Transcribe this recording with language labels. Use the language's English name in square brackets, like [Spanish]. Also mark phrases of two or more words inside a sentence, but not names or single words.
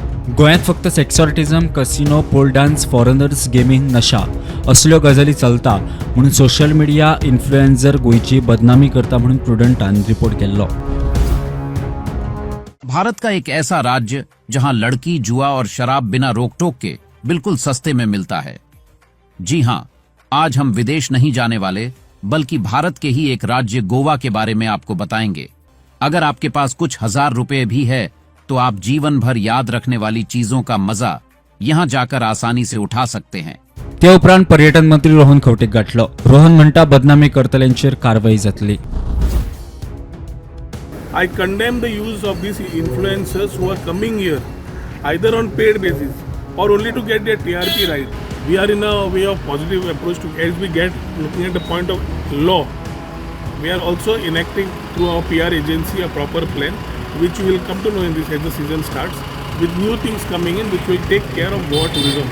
[Konkani] गोंयांत फक्त सेक्सॉर्टिझम, कसिनो, [English] pole dance, [Konkani] फॉरेनर्स, गेमिंग, नशा असल्यो गजाली चलता म्हणून [English] social media influencer [Konkani] गोंयची बदनामी करता म्हणून प्रुडंटान रिपोर्ट केल्लो। [Hindi] भारत का एक ऐसा राज्य जहां लड़की, जुआ और शराब बिना रोक टोक के बिल्कुल सस्ते में मिलता है। जी हां, आज हम विदेश नहीं जाने वाले बल्कि भारत के ही एक राज्य गोवा के बारे में आपको बताएंगे। अगर आपके पास कुछ हजार रुपए भी है तो आप जीवन भर याद रखने वाली चीजों का मजा यहां जाकर आसानी से उठा सकते हैं। [Konkani] ते उपरांत पर्यटन मंत्री रोहन खंवटेक गाठलो। रोहन म्हणटा बदनामी करतल्यांचेर कारवाई जातली। [English] I condemn the use of these influencers who are coming here either on paid basis or only to get their TRP right. We are in a way of positive approach to as we get looking at the point of law. We are also enacting through our PR agency a proper plan which you will come to know in this as the season starts with new things coming in which will take care of Goa tourism.